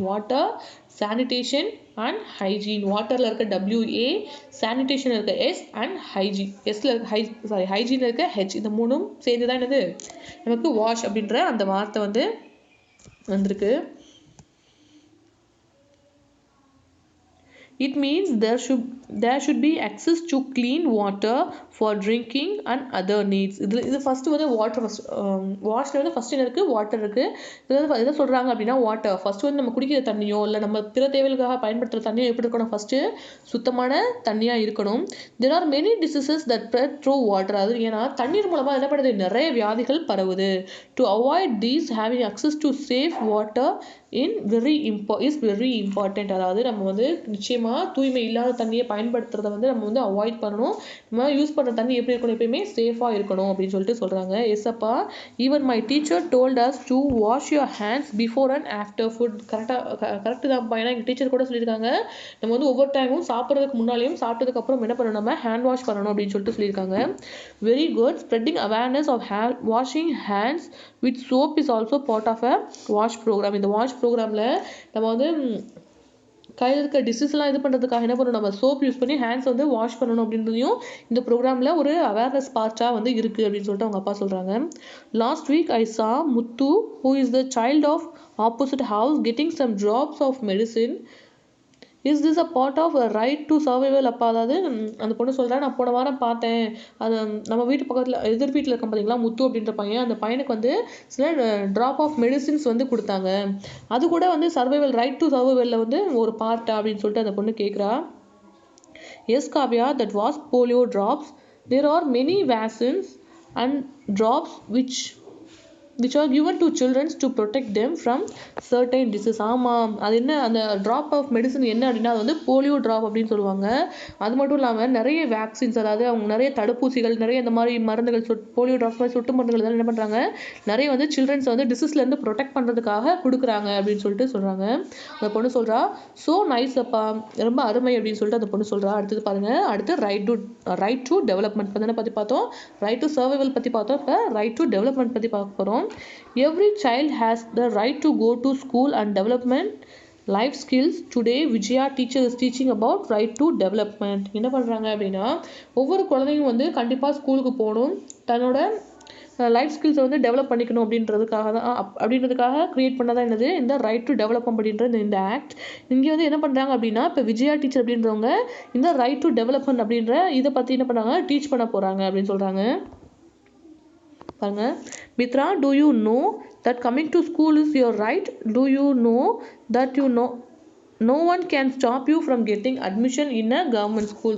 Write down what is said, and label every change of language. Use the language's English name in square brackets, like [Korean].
[English] Water sanitation and hygiene. [Tamil] வாட்டரில் இருக்க WA, sanitation இருக்க S அண்ட் ஹைஜீன், எஸ்ல இருக்க ஹைஜீன் இருக்க H. இந்த மூணும் சேர்ந்து தான் என்னது நமக்கு வாஷ் அப்படின்ற அந்த வார்த்தை வந்து வந்திருக்கு. [English] It means there should be access to clean water for drinking and other needs. [Tamil] இது ஃபர்ஸ்ட் வந்து வாட்டர், வாஷ்ல வந்து ஃபர்ஸ்ட் என்ன இருக்குது, வாட்டர் இருக்குது. இது வந்து எதை சொல்கிறாங்க அப்படின்னா வாட்டர். ஃபர்ஸ்ட் வந்து நம்ம குடிக்கிற தண்ணியோ இல்லை நம்ம பிற தேவைகளுக்காக பயன்படுத்துகிற தண்ணியோ எப்படி இருக்கணும், ஃபர்ஸ்ட்டு சுத்தமான தண்ணியாக இருக்கணும். [English] There are many diseases that spread through water. [Tamil] அது ஏன்னா தண்ணீர் மூலமாக என்ன பண்ணுது, நிறைய வியாதிகள் பரவுது. [English] To avoid these, having access to safe water is very important. [Tamil] அதாவது நம்ம வந்து நிச்சயமாக தூய்மை இல்லாத தண்ணியை பயன்படுத்துறதை வந்து நம்ம வந்து அவாய்ட் பண்ணணும். நம்ம யூஸ் பண்ணுற தண்ணி எப்படி இருக்கணும், எப்பயுமே சேஃபாக இருக்கணும் அப்படின்னு சொல்லிட்டு சொல்கிறாங்க. [English] எஸ்அப்பா, even my teacher told us to wash your hands before and after food. [Tamil] Correct தான்ப்பா. ஏன்னா எங்கள் டீச்சர் கூட சொல்லியிருக்காங்க, நம்ம வந்து ஒவ்வொரு டைமும் சாப்பிட்றதுக்கு முன்னாலேயும் சாப்பிட்டதுக்கு அப்புறம் என்ன பண்ணணும், நம்ம ஹேண்ட் வாஷ் பண்ணணும் அப்படின்னு சொல்லிட்டு சொல்லியிருக்காங்க. [English] Very good. Spreading awareness of washing hands with soap is also part of a wash program. [Tamil] இந்த வாஷ் ப்ரோக்ராமில் நம்ம வந்து கையில் இருக்க டிசீஸ்லாம் இது பண்ணுறதுக்காக என்ன பண்ணணும், நம்ம சோப் யூஸ் பண்ணி ஹேண்ட்ஸ் வந்து வாஷ் பண்ணணும் அப்படின்றதையும் இந்த ப்ரோக்ராமில் ஒரு அவேர்னஸ் பார்ட்டாக வந்து இருக்குது அப்படின்னு சொல்லிட்டு அவங்க அப்பா சொல்கிறாங்க. [English] Last week I saw Muthu, who is the child of opposite house, getting some drops of medicine. Is this a part of right to survival அப்பா? [Tamil] அதாவது அந்த பொண்ணு சொல்கிறா, நான் போன வாரம் பார்த்தேன், அது நம்ம வீட்டு பக்கத்தில் எதிர் வீட்டில் இருக்க பார்த்தீங்களா முத்து அப்படின்ற பையன், அந்த பையனுக்கு வந்து சில ட்ராப் ஆஃப் மெடிசின்ஸ் வந்து கொடுத்தாங்க, அது கூட வந்து சர்வைவல், ரைட் டு சர்வைவலில் வந்து ஒரு பார்ட்டா அப்படின்னு சொல்லிட்டு அந்த பொண்ணு கேட்குறா. [English] Yes Kavya, that was polio drops. There are many vaccines and drops which are given to children to protect them from certain disease. [Tamil] ஆமாம், அது என்ன, அந்த ட்ராப் ஆஃப் மெடிசன் என்ன அப்படின்னா அது வந்து போலியோ ட்ராப் அப்படின்னு சொல்லுவாங்க. அது மட்டும் இல்லாமல் நிறைய வேக்சின்ஸ், அதாவது அவங்க நிறைய தடுப்பூசிகள், நிறைய இந்த மாதிரி மருந்துகள், போலியோ ட்ராப்ஸ் மாதிரி சொட்டு மருந்துகள் தான் என்ன பண்ணுறாங்க, நிறைய வந்து சில்ட்ரன்ஸ் வந்து டிசீஸ்லேருந்து ப்ரொடெக்ட் பண்ணுறதுக்காக கொடுக்குறாங்க அப்படின்னு சொல்லிட்டு சொல்கிறாங்க. அந்த பொண்ணு சொல்கிறா, [English] so nice அப்பா, [Tamil] ரொம்ப அருமை அப்படின்னு சொல்லிட்டு அந்த பொண்ணு சொல்கிறா. அடுத்தது பாருங்கள், அடுத்து ரைட் டு டெவலப்மெண்ட் பற்றி பார்த்தோம், ரைட் டு சர்வைவல் பற்றி பார்த்தோம், இப்போ ரைட் டு டெவலப்மெண்ட் பற்றி பார்க்க போகிறோம். [English] Every child has the right to go to school and development life skills. Today Vijaya teacher is teaching about right to development. [Tamil] என்ன பண்ணுறாங்க அப்படின்னா, ஒவ்வொரு குழந்தையும் வந்து கண்டிப்பாக ஸ்கூலுக்கு போகணும், தன்னோட லைஃப் ஸ்கில்ஸை வந்து டெவலப் பண்ணிக்கணும் அப்படின்றதுக்காக க்ரியேட் பண்ணதான் என்னது இந்த ரைட் டு டெவலப்மெண்ட் அப்படின்ற இந்த ஆக்ட். இங்கே வந்து என்ன பண்ணுறாங்க அப்படின்னா, இப்போ விஜயா டீச்சர் அப்படின்றவங்க இந்த ரைட் டு டெவலப்மெண்ட் அப்படின்ற இதை பற்றி என்ன பண்ணுறாங்க, டீச் பண்ண போகிறாங்க அப்படின்னு சொல்கிறாங்க. [English] பாருங்க, Mitra, do you know that coming to school is your right? Do you know that no one can stop you from getting admission in a government school.